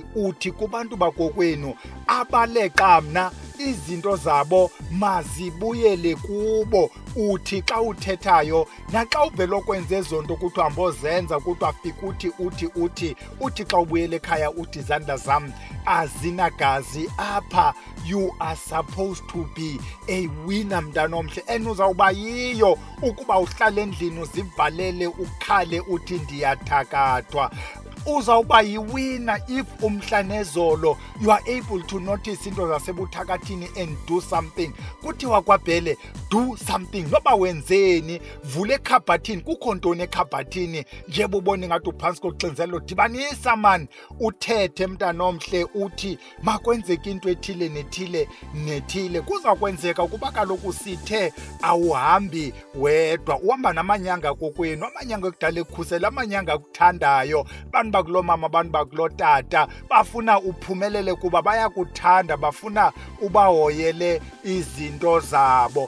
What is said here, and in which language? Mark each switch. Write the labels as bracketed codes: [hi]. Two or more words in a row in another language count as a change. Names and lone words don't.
[xh] Uthi kubantu bakokwenu abaleqa mna, izinto zabo mazibuyele kubo. Uthi xa uthethayo, naxa uvele okwenza ezo nto kuthiwa hambozenza, kuthiwa fika uthi xa ubuyele ekhaya uthi izandla zam azinagazi apha. [en] You are supposed to be a winner [xh] mntanomhle, and uzawuba yiyo ukuba uhlale endlini uzivalele ukhale uthi ndiyathakathwa. uzawuba yiwina [en] if [xh] umhla nezolo [en] you are able to notice [xh] into zasebuthakathini [en] and do something. [xh] Kuthiwa kwaBhele, [en] do something. [xh] Noba wenzeni, vula ekhabhathini, kukho ntoni ekhabhathini, nje bubona ngathi uphantsi koxinzelelo, dibanisa man, uthethe mntana omhle, uthi makwenzeke into ethile nethile nethile. Kuza kwenzeka kuba kaloku sithe awuhambi wedwa, uhamba namanyanga kokwenu, amanyanga ekudala ekukhusela, amanyanga akuthandayo, abantu bakulo mama, abantu bakulo tata, bafuna uphumelele kuba bayakuthanda, bafuna ubahoyele izinto zabo.